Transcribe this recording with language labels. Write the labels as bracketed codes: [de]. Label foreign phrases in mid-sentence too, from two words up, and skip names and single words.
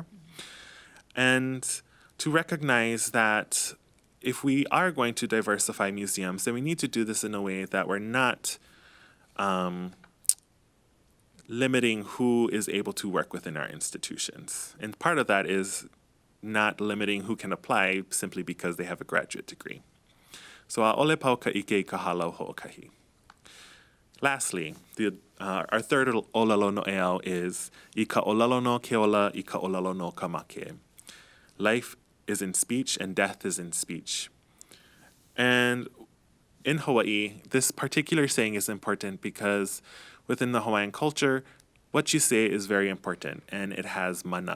[en] And to recognize that if we are going to diversify museums, then we need to do this in a way that we're not limiting who is able to work within our institutions. And part of that is not limiting who can apply simply because they have a graduate degree. [haw] So a'ole pauka ike ka halau ho'okahi. [en] Lastly, our third [haw] olelo no eau is I ka olelo no keola, I ka olelo no ka make. [en] Life is in speech and death is in speech. And in Hawaii, this particular saying is important because within the Hawaiian culture, what you say is very important and it has mana.